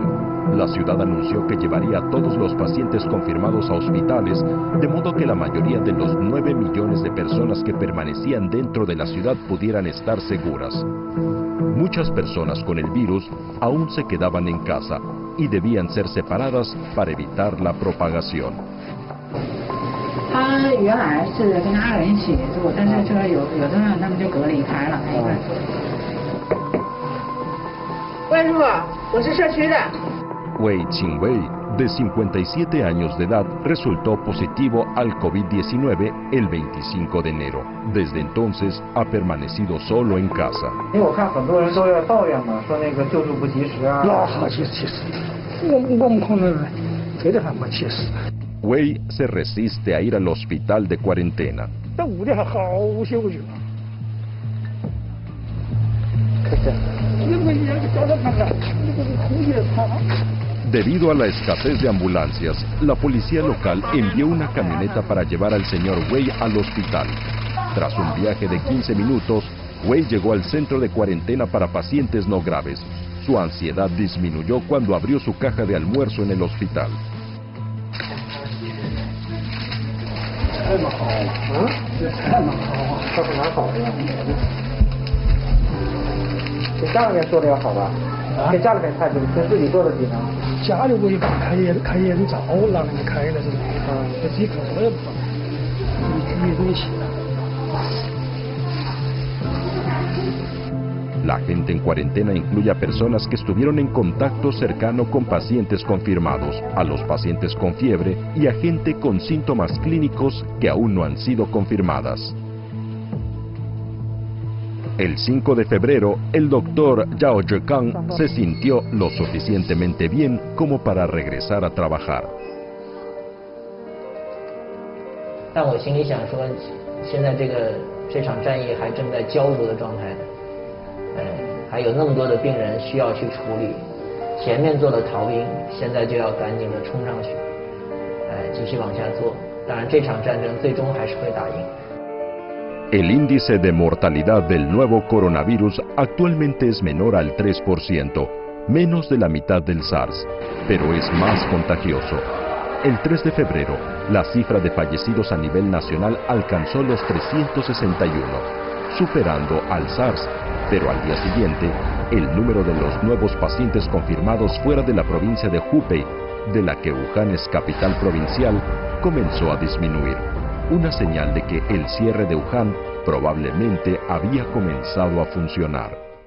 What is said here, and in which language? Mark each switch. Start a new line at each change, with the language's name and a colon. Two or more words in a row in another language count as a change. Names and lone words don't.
Spanish: La ciudad anunció que llevaría a todos los pacientes confirmados a hospitales, de modo que la mayoría de los 9 millones de personas que permanecían dentro de la ciudad pudieran estar seguras. Muchas personas con el virus aún se quedaban en casa y debían ser separadas para evitar la propagación.
Chinese: 他原来是跟他2人一起住，但是说有症状，他们就隔离开了。关叔，我是社区的。
Spanish: Wei Qingwei, de 57 años de edad, resultó positivo al COVID-19 el 25 de enero. Desde entonces ha permanecido solo en casa.
Chinese: 因为我看很多人都在抱怨嘛，说那个救助不及时啊。那好切实，我们可能这点还没切实。
Spanish: Wei se resiste a ir al hospital de cuarentena. Debido a la escasez de ambulancias, la policía local envió una camioneta para llevar al señor Wei al hospital. Tras un viaje de 15 minutos, Wei llegó al centro de cuarentena para pacientes no graves. Su ansiedad disminuyó cuando abrió su caja de almuerzo en el hospital.
Chinese: 太蛮好啊！这太蛮好啊！这是蛮好的。比家里面做的要好吧？跟家里面菜比，跟自己做的比呢？家里我就开烟灶，让人家开了是吧？这自己可做也不好，没东西。
Spanish: La gente en cuarentena incluye a personas que estuvieron en contacto cercano con pacientes confirmados, a los pacientes con fiebre y a gente con síntomas clínicos que aún no han sido confirmadas. El 5 de febrero, el doctor Yao Zhekang se sintió lo suficientemente bien como para regresar a trabajar.
Chinese: 但我心里想说，现在这场战役还正在焦灼的状态。还有那么多的病人需要去处理，前面做的逃兵，现在就要赶紧的冲上去，继续往下做。当然，这场战争最终还是会打赢。
Spanish: El índice de mortalidad del nuevo coronavirus actualmente es menor al 3%, menos de la mitad del SARS, pero es más contagioso. El 3 de febrero, la cifra de fallecidos a nivel nacional alcanzó los 361, superando al SARS, pero al día siguiente, el número de los nuevos pacientes confirmados fuera de la provincia de Hubei, de la que Wuhan es capital provincial, comenzó a disminuir, una señal de que el cierre de Wuhan probablemente había comenzado a funcionar.